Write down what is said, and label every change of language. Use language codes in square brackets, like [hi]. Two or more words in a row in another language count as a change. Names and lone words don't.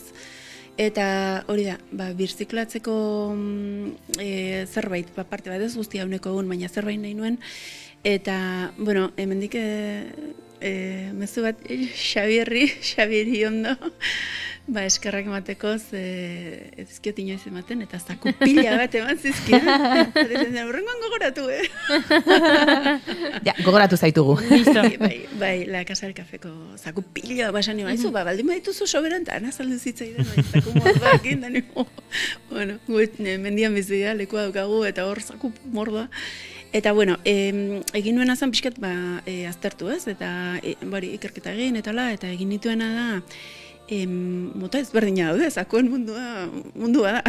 [eu] Eta hori da, birziklatzeko zerbait, parte bat ez guztia uneko egun, baina zerbait nahi nuen, eta, bueno, hemendik mezu bat Xabieri ondo, eskerrak emateko, ezkiot inoiz ematen, eta zaku pila bat eman zizkian. Horrengoan gogoratu, Ja, gogoratu zaitugu. Bai, la Casa del Cafeko zaku pila bat esan nioaizu, baldin badituzu soberan, eta anazaldu zitzaidan, zaku mordoak indan, bueno, mendian bizia, lekua daukagu, eta hor zaku mordoa. Eta, bueno, egin nuena zen pixkat aztertu ez, eta ikerketa egin, eta egin nituena da, mota ezberdina daude, zakoen mundua da.